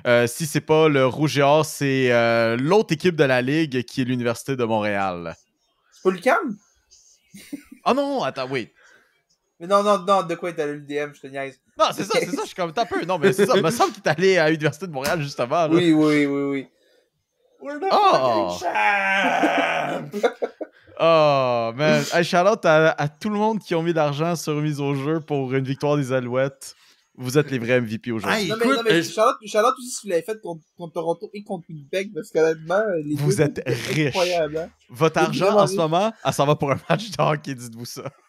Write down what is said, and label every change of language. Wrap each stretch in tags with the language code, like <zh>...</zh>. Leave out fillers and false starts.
<fr>Si c'est pas le Rouge et Or, c'est l'autre équipe de la Ligue qui est l'Université de Montréal. C'est pas l'UQAM? Ah non, attends, oui. Mais non, de quoi il est allé à l'UDM, je te niaise. Non, c'est ça, je suis comme un peu. Non, mais c'est ça, il me semble qu'il est allé à l'Université de Montréal juste avant. Là. Oui.</fr> <en>We're the fucking champs! Oh, man.</en> <fr>Hey, shout-out à tout le monde qui ont mis d'argent sur mise au jeu pour une victoire des Alouettes. Vous êtes les vrais MVP aujourd'hui. Hey, non, mais shout-out aussi si vous l'avez fait contre Toronto et contre Winnipeg, parce qu'honnêtement, les vous êtes riches. Incroyable, hein? Votre argent en ce moment, ça va pour un match de hockey, dites-vous ça.</fr>